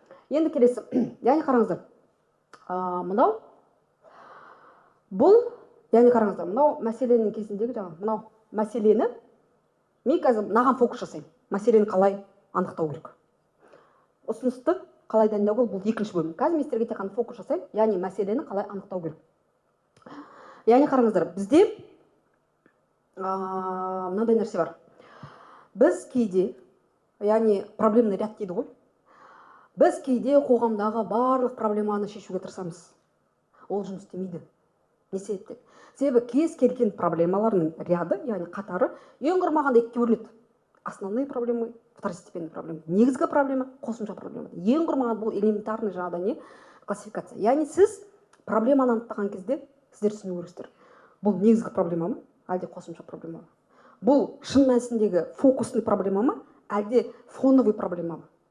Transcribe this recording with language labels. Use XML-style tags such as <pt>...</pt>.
<kk>Енді келесі, яғни қараңыздар, мынау бұл, яғни қараңыздар, мынау мәселенің кезіндегі жаңағы мынау мәселені мен қазір мынаған фокус жасаймын. Мәселені қалай анықтау керек? Ұсынысты қалай дайындау керек? Бұл екінші бөлім. Қазір мен сіздерге тек қана фокус жасаймын, яғни мәселені қалай анықтау керек. Яғни қараңыздар, бізде мынандай нәрсе бар. Біз кейде, яғни</kk> <ru>проблемный ряд</ru> <kk>дейді ғой. Біз кейде қоғамдағы барлық проблеманы шешуге тырысамыз. Ол жұмыс істемейді. Не себептен? Себебі кез келген проблемалардың ряды, яғни қатары ең құрмағанда екіге бөлінеді.</kk> <ru>Основные проблемы, второстепенные проблемы.</ru> <kk>Негізгі проблема, қосымша проблема. Ең құрмағанда бұл элементарный жаңағыда не классификация. Яғни сіз проблеманы анықтаған кезде сіздер түсіну керексіздер. Бұл негізгі проблема ма, әлде қосымша проблема ма? Бұл шын мәнісіндегі фокусный проблема ма, әлде фоновый проблема ма?</kk>